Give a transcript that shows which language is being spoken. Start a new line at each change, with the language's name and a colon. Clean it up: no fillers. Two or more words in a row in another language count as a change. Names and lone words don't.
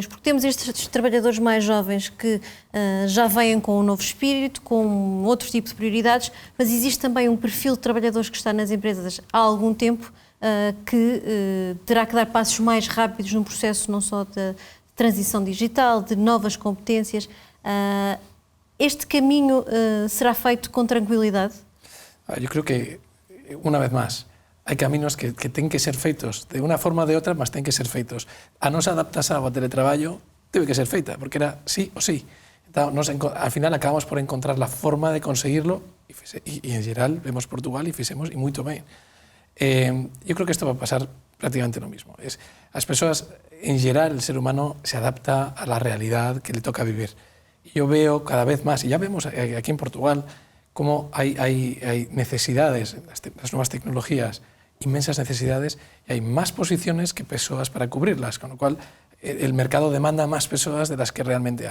Portuguese: Porque temos estes trabalhadores mais jovens que já vêm com um novo espírito, com outro tipo de prioridades, mas existe também um perfil de trabalhadores que está nas empresas há algum tempo que terá que dar passos mais rápidos num processo não só de transição digital, de novas competências. Este caminho será feito com tranquilidade?
Spanish: Eu creo que, una vez más, hay caminos que tienen que ser feitos de una forma
Portuguese: ou de outra, mas
Spanish: tienen que ser feitos.
Galician: A nosa adaptación ao teletraballo debe que ser feita, porque era sí o sí.
Spanish: Entonces, al final acabamos por encontrar la forma de conseguirlo y en general vemos Portugal y
Galician: fixemos y moito ben.
Spanish: Yo creo que esto va a pasar prácticamente lo mismo.
Galician: As persoas,
Spanish: en general, el ser humano se adapta a la realidad que le toca vivir. Yo veo cada vez más, y ya vemos aquí en Portugal, cómo hay necesidades, las nuevas tecnologías, inmensas necesidades, y hay más posiciones que persoas para cubrirlas, con lo cual el mercado demanda más persoas de las que realmente hay.